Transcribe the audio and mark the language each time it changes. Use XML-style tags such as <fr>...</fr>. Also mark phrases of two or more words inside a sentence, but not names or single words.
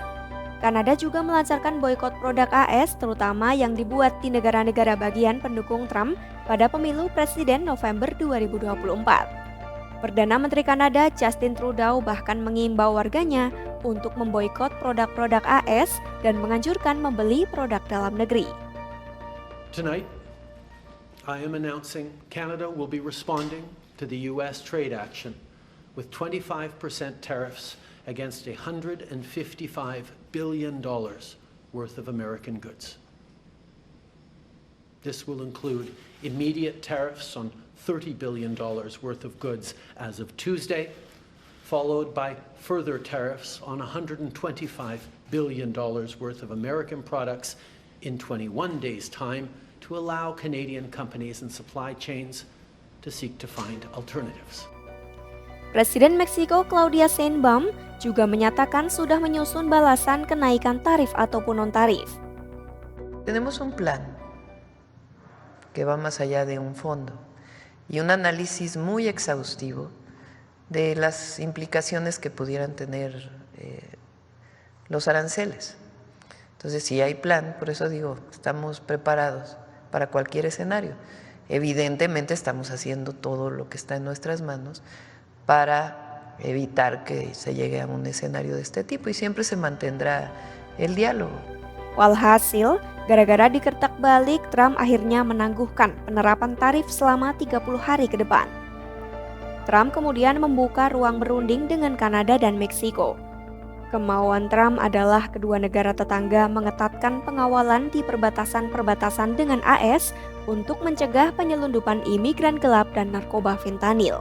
<id>Kanada juga melancarkan boikot produk AS terutama yang dibuat di negara-negara bagian pendukung Trump pada pemilu presiden November 2024. Perdana Menteri Kanada Justin Trudeau bahkan mengimbau warganya untuk memboikot produk-produk AS dan menganjurkan membeli produk dalam negeri.</id> <en>Tonight, I am announcing Canada will be responding to the U.S. trade action with 25% tariffs against $155 billion worth of American goods. This will include immediate tariffs on $30 billion worth of goods as of Tuesday, followed by further tariffs on $125 billion worth of American products in 21 days' time to allow Canadian companies and supply chains to seek to find alternatives.</en> <id>Presiden Meksiko Claudia Sheinbaum juga menyatakan sudah menyusun balasan kenaikan tarif ataupun non-tarif.</id> <es>Tenemos un plan que va más allá de un fondo y un análisis muy exhaustivo de las implicaciones que pudieran tener los aranceles. Entonces, si hay plan, por eso digo, estamos preparados para cualquier escenario. Evidentemente estamos haciendo todo lo que está en nuestras manos para evitar que se llegue a un escenario de este tipo y siempre se mantendrá el diálogo.</es> <id>Walhasil, gara-gara dikertak balik, Trump akhirnya menangguhkan penerapan tarif selama 30 hari ke depan. Trump kemudian membuka ruang berunding dengan Kanada dan Meksiko. Kemauan Trump adalah kedua negara tetangga mengetatkan pengawalan di perbatasan-perbatasan dengan AS untuk mencegah penyelundupan imigran gelap dan narkoba fentanyl.</id>